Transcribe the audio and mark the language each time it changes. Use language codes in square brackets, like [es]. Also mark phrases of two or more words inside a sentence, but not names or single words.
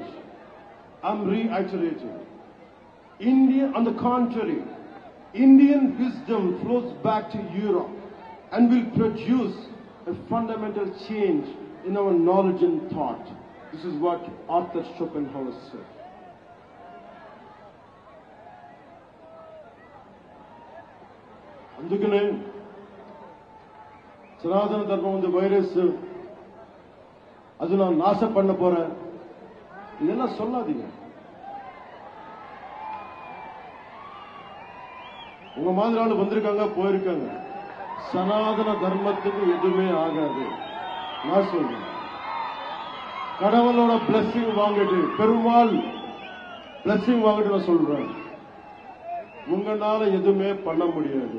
[en] I'm reiterating. On the contrary, Indian wisdom flows back to Europe and will produce a fundamental change in our knowledge and thought. This is what Arthur Schopenhauer said. [te] అందుకనే సనాతన ధర్మం ఉంది వైరస్, [ta] அது நான் நாசம் பண்ண போறேன் இதெல்லாம் சொல்லாதீங்க. உங்க மாதிரி ஆளு வந்திருக்காங்க, போயிருக்காங்க. சனாதன தர்மத்துக்கு எதுவுமே ஆகாது. நான் சொல்றேன், கடவுளோட பிளஸிங் வாங்கிட்டு, பெருமாள் பிளஸிங் வாங்கிட்டு நான் சொல்றேன், உங்களால எதுவுமே பண்ண முடியாது.